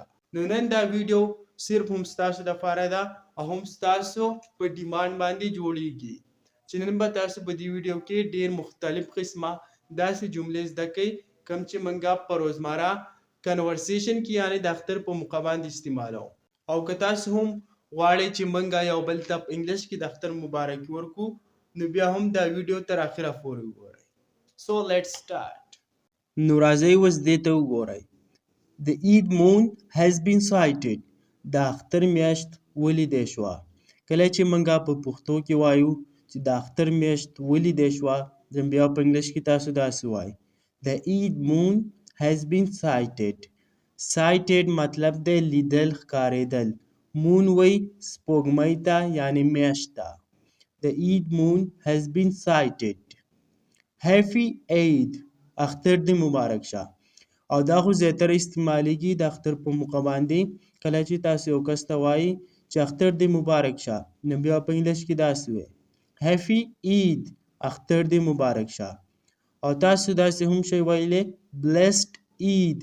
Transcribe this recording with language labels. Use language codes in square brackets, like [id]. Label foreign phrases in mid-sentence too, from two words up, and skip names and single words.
[ps] نو نن دا ویډیو صرف هم ستاسو لپاره ده او هم ستاسو په ډیمانډ باندې جوړیږي چې نن به تاسو په دې ویډیو کې ډېر مختلف قسمه داسې جملې زده کړئ کوم چې موږ په روزمره کنورسیشن کې یعنې د اختر په موقع باندې استعمالوو. او که تاسو هم غواړئ چې موږ یو بل ته په انګلیش کې د اختر مبارکي ورکړو نو بیا هم دا ویډیو تر اخره پورې وګورئ. [en] So let's start. [ps] نو راځئ اوس دې ته وګورئ. [en] The Eid moon has been sighted. [ps] د اختر میاشت ولیدی شوه. کله چې موږ په پښتو کې وایو چې د اختر میاشت ولیدی شوه نو بیا په انګلیش کې تاسو داسې وایئ. [en] The Eid moon has been sighted. [ps] Sighted مطلب دی لیدل، ښکارېدل. مون وایي سپوږمۍ ته یعنې میاشت ته. [en] The Eid moon has been sighted. Happy Eid. [ps] اختر دې مبارک شه. او دا خو زیاتره استعمالیږي د اختر په موقع باندې. کله چې تاسو یو کس ته وایي چې اختر دې مبارک شه نو بیا په انګلیش کې داسې وایي [en] Happy Eid. [ps] اختر دې مبارک شه. او تاسو داسې هم شئ ویلی [en] Blessed Eid.